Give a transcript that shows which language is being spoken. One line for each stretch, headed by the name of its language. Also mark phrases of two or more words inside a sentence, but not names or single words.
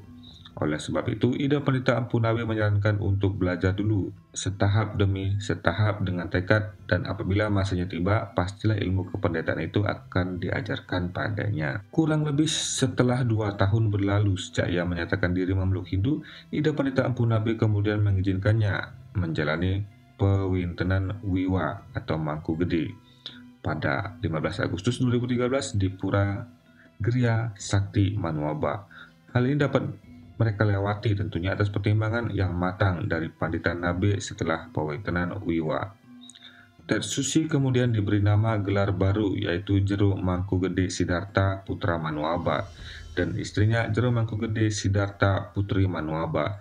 Indonesian: Oleh sebab itu, Ida Pandita Empu Nabe menyarankan untuk belajar dulu, setahap demi setahap dengan tekad, dan apabila masanya tiba, pastilah ilmu kependetaan itu akan diajarkan padanya. Kurang lebih setelah 2 tahun berlalu sejak ia menyatakan diri memeluk Hindu, Ida Pandita Empu Nabe kemudian mengizinkannya menjalani pewintenan wiwa atau mangku gede. pada 15 Agustus 2013 di Pura Griya Sakti Manuaba. Hal ini dapat mereka lewati tentunya atas pertimbangan yang matang dari Pandita Nabe setelah Pawetenan Wiwa. Tetsushi kemudian diberi nama gelar baru yaitu Jero Mangkugede Siddhartha Putra Manuaba dan istrinya Jero Mangkugede Siddhartha Putri Manuaba.